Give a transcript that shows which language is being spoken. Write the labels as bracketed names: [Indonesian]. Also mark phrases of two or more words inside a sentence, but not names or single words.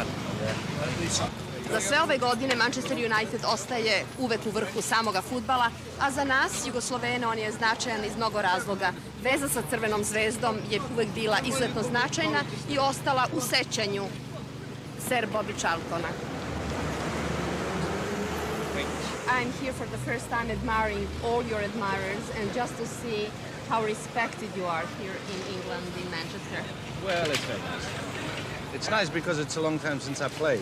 [Serbian] Za sve ove godine Manchester United ostaje uvek u vrhu samoga fudbala, a za nas, Jugoslovene, on je značajan iz mnogo razloga. Veza sa Crvenom zvezdom je uvek bila izuzetno značajna i ostala u sećanju Sir Bobby Charltona. [English] I'm here for the first time admiring all your admirers and just to see how respected you are here in England, in Manchester. Well, it's very nice. It's nice because it's a long time since I played.